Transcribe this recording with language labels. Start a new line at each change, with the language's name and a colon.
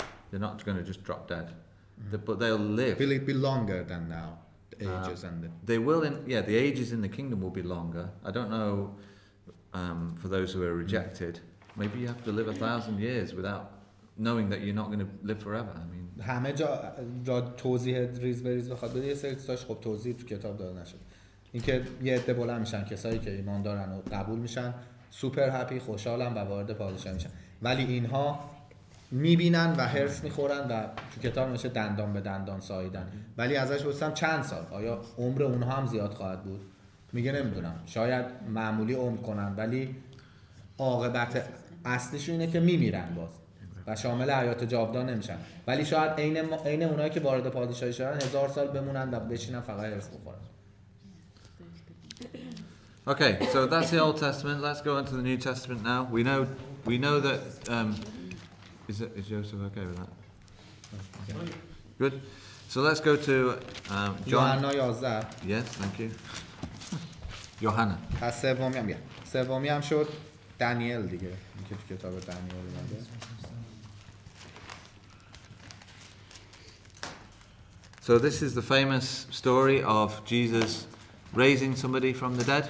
English: They're not going to just drop dead, but they'll live. Will it be longer than now? The ages and they will. The ages in the kingdom will be longer. I don't know. For those who are rejected, maybe you have to live 1,000 years without knowing that you're not going to live forever. I mean,
Persian: همه جا توضیح ریز بریز بخواد بده یه سری چیزاش خب توضیح تو کتاب داده نشد. اینکه یه عده بلند میشن کسایی که ایمان دارن و قبول میشن،
English: super happy,
Persian: خوشحالن و وارد پادشاهی میشن. ولی اینها میبینن و هرس میخورن و تو کتاب نوشته دندان به دندان ساییدن. ولی ازش پرسیدم چند سال، آیا عمر اونها هم زیاد خواهد بود؟ میگه نمیدونم، شاید معمولی عمر کنن ولی عاقبت اصلیشون اینه که میمیرن باز و شامل حیات جاودان نمیشن. ولی شاید عین اونایی که وارد پادشاهی شدن 1000 سال بمونن و بشینن فقط هرس بخورن.
English: Okay, so that's the Old Testament. Let's go into the New Testament now. We know that is Joseph okay with that? Good. So let's go to John.
Persian: یوحنا 11.
English: Yes, thank you. یوحنا.
Persian: پس سومی هم شد دانیل دیگه، این که تو کتاب دانیل اومده.
English: So this is the famous story of Jesus raising somebody from the dead.